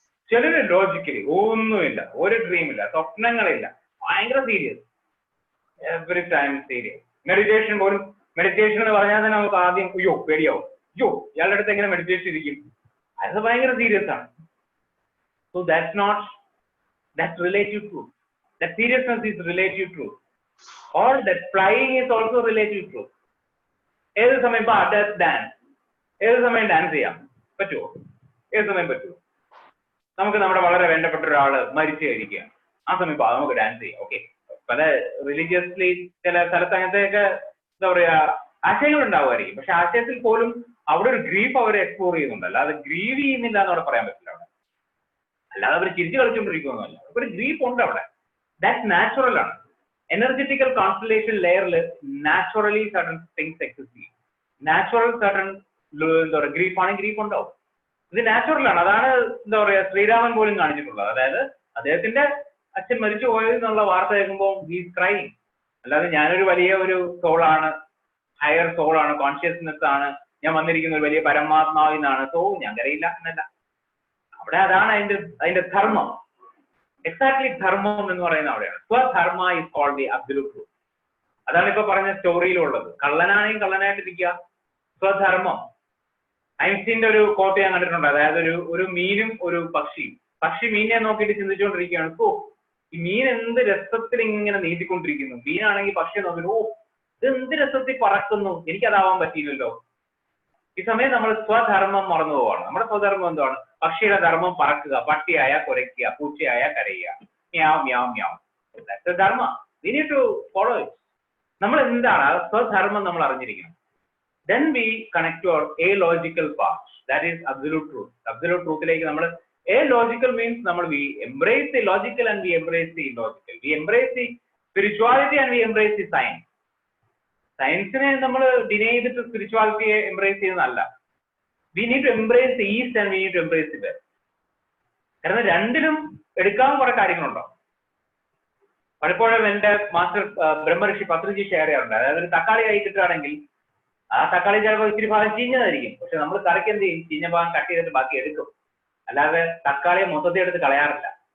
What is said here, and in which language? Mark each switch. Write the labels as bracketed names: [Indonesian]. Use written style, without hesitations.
[Malayalam] ചിലര് ലോജിക്കലി ഒന്നുമില്ല, ഒരു ഡ്രീമില്ല, സ്വപ്നങ്ങളില്ല, ഭയങ്കര serious, [English] Every time serious. [Malayalam] Meditation പോലും, മെഡിറ്റേഷൻ എന്ന് പറഞ്ഞാൽ തന്നെ നമുക്ക് ആദ്യം അയ്യോ പേടിയാവും, അയ്യോ ഇയാളുടെ അടുത്ത് എങ്ങനെ മെഡിറ്റേഷൻ ഇരിക്കും, അത് ഭയങ്കര സീരിയസ് ആണ്. [English] So that's relative truth. That seriousness is relative truth. Or that flying is also relative truth. [Malayalam] ഏത് സമയം ഇപ്പൊ ഡാൻസ്, ഏത് സമയം ഡാൻസ് ചെയ്യാം പറ്റുമോ? ഏത് സമയം പറ്റുമോ? നമുക്ക് നമ്മുടെ വളരെ വേണ്ടപ്പെട്ട ഒരാള് മരിച്ചു കഴിക്കുകയാണ്, ആ സമയം നമുക്ക് ഡാൻസ് ചെയ്യാം. ഓക്കെ, പല റിലീജിയസ്ലി ചില സ്ഥലത്ത് അങ്ങനത്തെയൊക്കെ എന്താ പറയാ ആശയങ്ങൾ ഉണ്ടാവുമായിരിക്കും. പക്ഷെ ആശയത്തിൽ പോലും അവിടെ ഒരു ഗ്രീഫ് അവർ എക്സ്പ്ലോർ ചെയ്യുന്നുണ്ട്. അല്ലാതെ ഗ്രീവ് ചെയ്യുന്നില്ല എന്ന് അവിടെ പറയാൻ പറ്റില്ല. അവിടെ അല്ലാതെ അവർ ചിരിച്ചു കളിച്ചുകൊണ്ടിരിക്കുന്നതല്ല, ഒരു ഗ്രീഫ് ഉണ്ട് അവിടെ. [English] That's natural. Energetical constellation layer naturally certain things exist. Natural certain grief [Malayalam] ഉണ്ടാവും. ഇത് നാച്ചുറൽ ആണ്. അതാണ് എന്താ പറയാ ശ്രീരാമൻ പോലും കാണിച്ചിട്ടുള്ളത്. അതായത് അദ്ദേഹത്തിന്റെ അച്ഛൻ മരിച്ചു പോയതെന്നുള്ള വാർത്ത കേൾക്കുമ്പോൾ [English] He's crying. [Malayalam] അല്ലാതെ ഞാനൊരു വലിയ ഒരു സോളാണ്, ഹയർ സോളാണ്, കോൺഷ്യസ്നെസ് ആണ്, ഞാൻ വന്നിരിക്കുന്ന ഒരു വലിയ പരമാത്മാവിനാണ്, സോ ഞാൻ കരയില്ല എന്നല്ല. അവിടെ അതാണ് അതിന്റെ ധർമ്മം. എക്സാക്ട്ലി ധർമ്മം എന്ന് പറയുന്നത് അവിടെയാണ്. [English] സ്വധർമ്മ is called the absolute truth. [Malayalam] അതാണ് ഇപ്പൊ പറഞ്ഞ സ്റ്റോറിയിലുള്ളത്. കള്ളനാണെങ്കിൽ കള്ളനായിട്ടിരിക്കുക, സ്വധർമ്മം. ഐൻസ്റ്റീന്റെ ഒരു കോട്ട് ഞാൻ കണ്ടിട്ടുണ്ട്. അതായത് ഒരു മീനും ഒരു പക്ഷിയും. പക്ഷി മീനിനെ നോക്കിയിട്ട് ചിന്തിച്ചുകൊണ്ടിരിക്കുകയാണ്, ഓ ഈ മീൻ എന്ത് രസത്തിൽ ഇങ്ങനെ നീട്ടിക്കൊണ്ടിരിക്കുന്നു. മീനാണെങ്കിൽ പക്ഷിയെ നോക്കിയിട്ട്, ഓ ഇത് എന്ത് രസത്തിൽ പറക്കുന്നു, എനിക്കതാവാൻ പറ്റിയില്ലല്ലോ. ഈ സമയം നമ്മൾ സ്വധർമ്മം മറന്നു പോവാണ്. നമ്മുടെ സ്വധർമ്മം എന്താണ്? പക്ഷിയുടെ ധർമ്മം പറക്കുക, പട്ടിയായ കുരയ്ക്കുക, പൂച്ചയായ കരയുക, മ്യാവ് മ്യാവ് മ്യാവ്. ധർമ്മ [English] We need to follow it. [Malayalam] നമ്മൾ എന്താണ് സ്വധർമ്മം നമ്മൾ അറിഞ്ഞിരിക്കണം. [English] Then we connect to our a-logical part, that is absolute truth. Absolute truth like a-logical means we embrace the logical and we embrace the illogical. We embrace the spirituality and we embrace the science. [Malayalam] Science ne deny the spirituality embrace cheyyunnalla. [English] We need to embrace the east and we need to embrace the west. [Malayalam] കാരണം രണ്ടിലും എടുക്കാൻ കുറെ കാര്യങ്ങളുണ്ടാവും. പലപ്പോഴും എന്റെ master ബ്രഹ്മഋഷി പത്രിജി share ചെയ്യാറുണ്ട്. അതായത് ഒരു തക്കാളി കൈ കിട്ടുകയാണെങ്കിൽ ആ തക്കാളി ചിലപ്പോൾ ഇത്തിരി ഭാഗം ചീഞ്ഞതായിരിക്കും. പക്ഷെ നമ്മൾ കറിക്ക് എന്ത് ചെയ്യും? ചീഞ്ഞ ഭാഗം കട്ട് ചെയ്തിട്ട് ബാക്കി എടുക്കും. അല്ലാതെ തക്കാളിയെ മൊത്തത്തിൽ എടുത്ത് കളയാറില്ല.